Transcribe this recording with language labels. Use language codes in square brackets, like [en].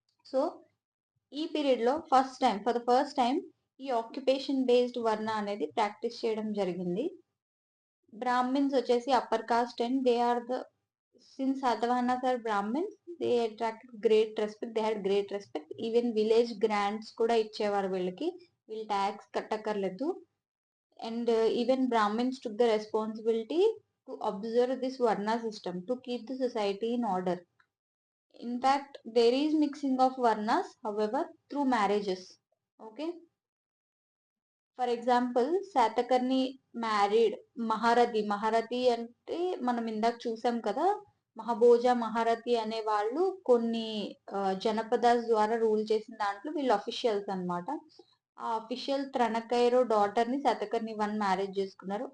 [te] So ఈ పీరియడ్లో [en] for the first time [te] ఈ ఆక్యుపేషన్ బేస్డ్ వర్ణ అనేది ప్రాక్టీస్ చేయడం జరిగింది. [en] బ్రాహ్మిన్స్ వచ్చేసి upper caste and they are the since Satavahanas are Brahmins, they attracted great respect. They had great respect. Even village grants [te] కూడా ఇచ్చేవారు వీళ్ళకి. వీళ్ళు ట్యాక్స్ కట్టక్కర్లేదు. [en] And even Brahmins took the responsibility to observe this Varna system to keep the society in order. In fact, there is mixing of Varnas, however, through marriages. Okay. [te] For example, Satakarni married మహారథి అంటే మనం ఇందాక చూసాం కదా. మహాభోజ, మహారథి అనే వాళ్ళు కొన్ని జనపదాస్ ద్వారా rule చేసిన దాంట్లో వీళ్ళు అఫీషియల్స్ అన్నమాట. ఆ అఫీషియల్ త్రణకైరో డాటర్ ని శాతకర్ణి 1 మ్యారేజ్ చేసుకున్నారు.